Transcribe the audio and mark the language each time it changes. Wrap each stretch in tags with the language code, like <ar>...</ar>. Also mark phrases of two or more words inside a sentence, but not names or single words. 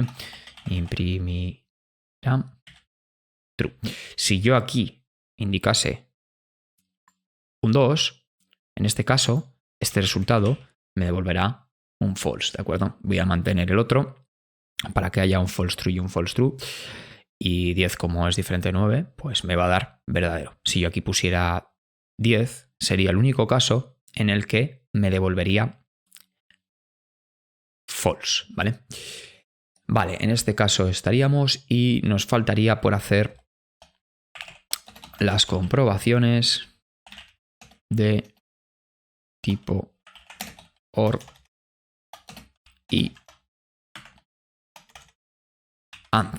<es>Imprimirá true. Si yo aquí indicase un 2, en este caso, este resultado me devolverá un false, ¿de acuerdo? Voy a mantener el otro para que haya un</es> <en>false true</en> <es>y un</es> <en>false true.</en> <es>Y 10, como es diferente de 9, pues me va a dar verdadero. Si yo aquí pusiera 10, sería el único caso en el que me devolvería false, ¿vale? Vale, en este caso estaríamos y nos faltaría por hacer las comprobaciones de tipo OR y AND.</es>